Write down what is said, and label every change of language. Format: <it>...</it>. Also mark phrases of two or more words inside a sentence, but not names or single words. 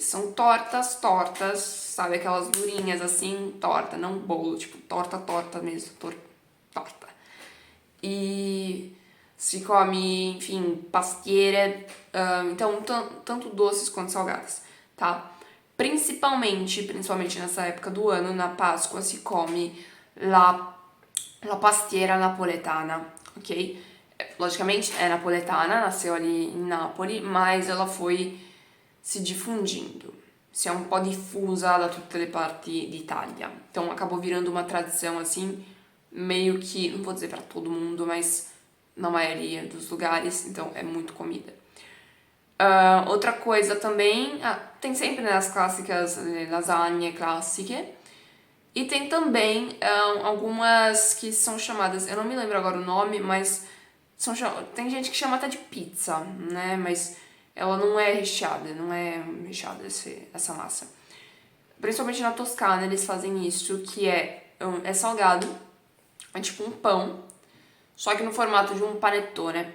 <pt>São tortas, sabe, aquelas durinhas assim, torta, não bolo, tipo torta mesmo, torta. E se come, enfim, pastiere, então tanto doces quanto salgadas, tá? Principalmente nessa época do ano, na Páscoa, se come</pt> <it>la pastiera napoletana,</it> <pt>ok? Logicamente é napoletana, nasceu ali em Nápoles, mas ela foi se difundindo,</pt> <it>si è un po' diffusa da tutte le parti d'Italia.</it> <pt>Então acabou virando uma tradição assim, meio que, não vou dizer para todo mundo, mas na maioria dos lugares, então é muito comida. Outra coisa também, tem sempre, né, as clássicas</pt> <it>lasagne classiche,</it> <pt>e tem também algumas que são chamadas, eu não me lembro agora o nome, mas tem gente que chama até de pizza, né, mas ela não é recheada essa massa. Principalmente na Toscana eles fazem isso, que é salgado, é tipo um pão, só que no formato de um panettone.</pt>